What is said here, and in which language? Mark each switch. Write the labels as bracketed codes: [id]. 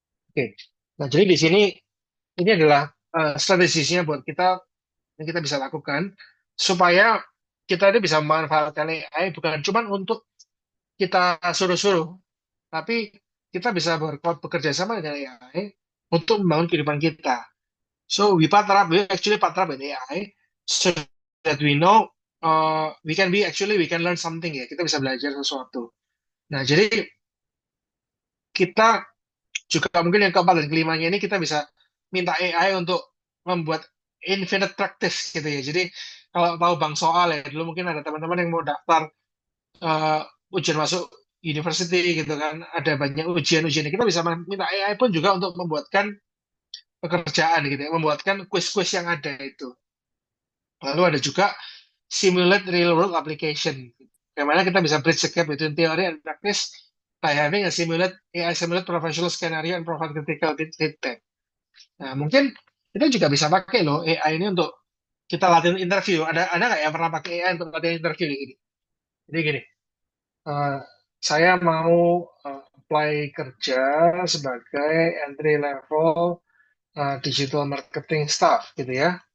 [id] Oke, nah jadi di sini ini adalah strategisnya buat kita yang kita bisa lakukan supaya kita ini bisa memanfaatkan AI bukan cuma untuk kita suruh-suruh, tapi kita bisa bekerja sama dengan AI untuk membangun kehidupan kita. [en] So we actually partner with AI so that we know we can learn something ya. [id] Kita bisa belajar sesuatu. Nah, jadi kita juga mungkin yang keempat dan kelimanya ini kita bisa minta AI untuk membuat infinite practice gitu ya. Jadi kalau tahu bank soal ya, dulu mungkin ada teman-teman yang mau daftar uh, ujian masuk university gitu kan, ada banyak ujian-ujian. Kita bisa minta AI pun juga untuk membuatkan pekerjaan gitu ya, membuatkan quiz-quiz yang ada itu. Lalu ada juga [en] simulate real world application. [id] Bagaimana kita bisa [en] bridge the gap between theory and practice by having a AI simulate professional scenario and provide critical feedback. [id] Nah, mungkin kita juga bisa pakai loh AI ini untuk kita latihan interview. Ada nggak yang pernah pakai AI untuk latihan interview gini? Jadi gini, eh, saya mau apply kerja sebagai entry level digital marketing staff gitu ya.